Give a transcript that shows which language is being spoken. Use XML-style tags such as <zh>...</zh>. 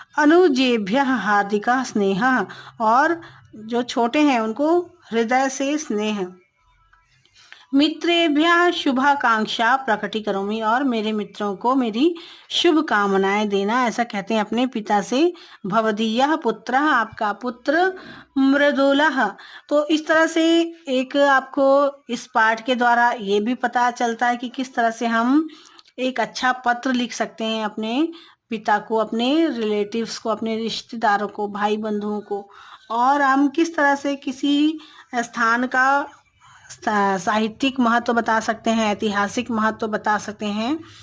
<sa>अनुजेभ्यः हार्दिकः स्नेहः,</sa> <hi>और जो छोटे हैं उनको हृदय से स्नेह।</hi> <sa>मित्रेभ्यः शुभाकांक्षा प्रकटीकरोमि,</sa> <hi>और मेरे मित्रों को मेरी शुभकामनाएं देना, ऐसा कहते हैं अपने पिता से।</hi> <sa>भवदीयः पुत्रः,</sa> <hi>आपका पुत्र मृदुलः। तो इस तरह से एक आपको इस पाठ के द्वारा ये भी पता चलता है कि किस तरह से हम एक अच्छा पत्र लिख सकते हैं अपने पिता को, अपने रिलेटिव्स को, अपने रिश्तेदारों को, भाई बंधुओं को, और हम किस तरह से किसी स्थान का साहित्यिक महत्व बता सकते हैं, ऐतिहासिक महत्व बता सकते हैं।</hi>